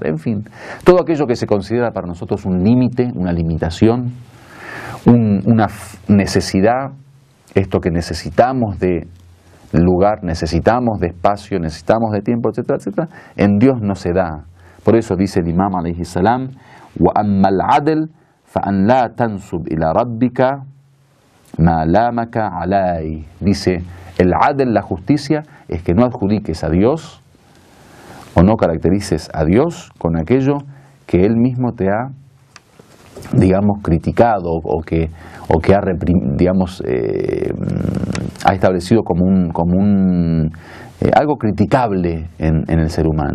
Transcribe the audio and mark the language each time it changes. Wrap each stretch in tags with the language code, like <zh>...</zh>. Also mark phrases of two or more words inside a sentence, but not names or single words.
<es>En fin, todo aquello que se considera para nosotros un límite, una limitación, una necesidad, esto que necesitamos de lugar, necesitamos de espacio, necesitamos de tiempo, etcétera, etcétera, en Dios no se da. Por eso dice el imam</es> <ar>عليه السلام: وَأَمَّا الْعَدْلِ فَأَنْ لَا تَنْسُبْ إِلَى رَبِّكَ مَا لَامَكَ عَلَيْهِ.</ar> <es>Dice, el adl, la justicia, es que no adjudiques a Dios o no caracterices a Dios con aquello que Él mismo te ha, digamos, criticado o que ha, digamos, ha establecido como algo criticable en el ser humano.</es>